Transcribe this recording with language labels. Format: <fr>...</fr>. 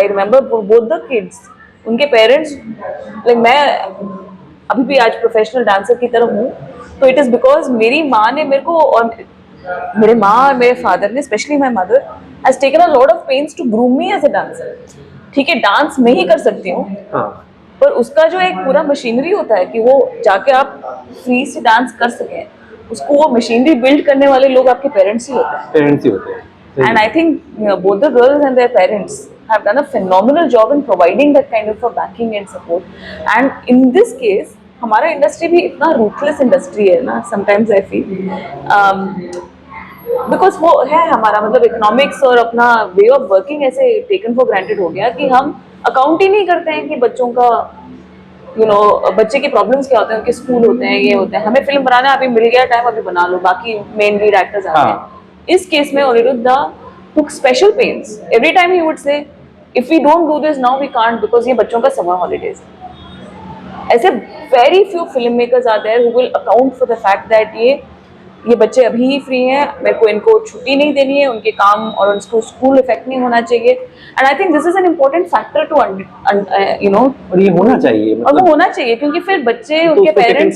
<en>I remember both the kids,</en> <hi>उनके parents, like मैं अभी भी आज प्रोफेशनल डांसर की तरह हूँ तो इट इज़ बिकॉज मेरी माँ ने मेरे को और मेरे माँ और मेरे फादर ने,</hi> <en>Specially my mother, has taken a lot of pains to groom me as a dancer.</en> <hi>ठीक है, डांस मैं ही कर सकती हूँ पर उसका जो एक पूरा मशीनरी होता है कि वो जाके आप फ्री से डांस कर सकें, उसको वो मशीनरी बिल्ड करने वाले लोग आपके पेरेंट्स ही होते हैं.</hi> <en>And I think both the girls and their parents have done a phenomenal job in providing that kind of a backing and support.</en> <hi>And in this case, हमारा इंडस्ट्री भी इतना ruthless industry है ना,</hi> <en>sometimes I feel,</en> <hi>because वो है हमारा मतलब economics और अपना वे ऑफ वर्किंग ऐसे टेकन फॉर ग्रांटेड हो गया कि हम अकाउंट ही नहीं करते हैं कि बच्चों का बच्चे के प्रॉब्लम्स क्या होते हैं, उनके स्कूल होते हैं, ये होते हैं. हमें फिल्म बनाना अभी मिल गया टाइम, अभी बना लो, बाकी मेन लीड एक्टर्स आ रहे हैं. इस केस में Aniruddha</hi> <en>took special pains. Every time he would say, if we don't do this now, we can't because</en> <hi>ये बच्चों का summer holidays. ऐसे</hi> <en>very few filmmakers are there who will account for the fact that</en> <hi>ये बच्चे अभी ही free हैं, मेरे को इनको छुट्टी नहीं देनी है, उनके काम और उनको स्कूल इफेक्ट नहीं होना चाहिए.</hi> <en>and I think this is an important factor to</en> <hi>और ये होना चाहिए, और वो होना चाहिए क्योंकि फिर बच्चे उनके पेरेंट्स</hi>